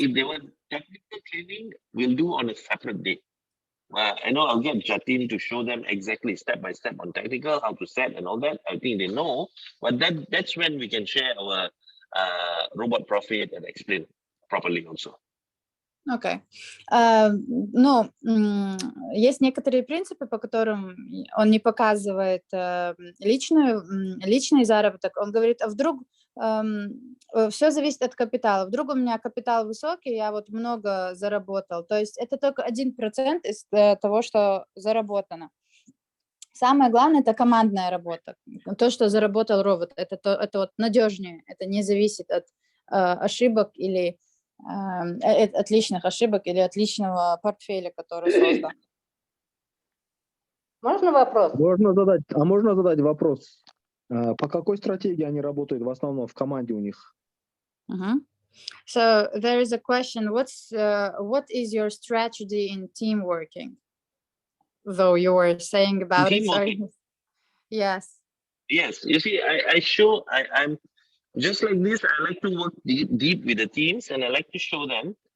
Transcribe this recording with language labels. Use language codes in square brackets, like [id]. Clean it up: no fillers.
[en] if they want technical training, we'll do on a separate day. I know I'll get Jatin to show them exactly step by step on technical, how to set and all that. I think they know, but that's when we can share our robot profit and explain properly also. [ru] окей. Ну, есть некоторые принципы, по которым он не показывает личный заработок. Он говорит, а вдруг все зависит от капитала. Вдруг у меня капитал высокий, я вот много заработал. То есть это только 1% из того, что заработано. Самое главное – это командная работа. То, что заработал робот, это вот надежнее. Это не зависит от ошибок или от личных ошибок или от личного портфеля, который создан. Можно вопрос? Можно задать вопрос. По какой стратегии они работают в основном в команде у них? [en] So there is a question. What is your strategy in team working? Though you were saying about it. Sorry. Yes. Yes. You see, I'm just like this. I like to work deep with the teams, and I like to show them.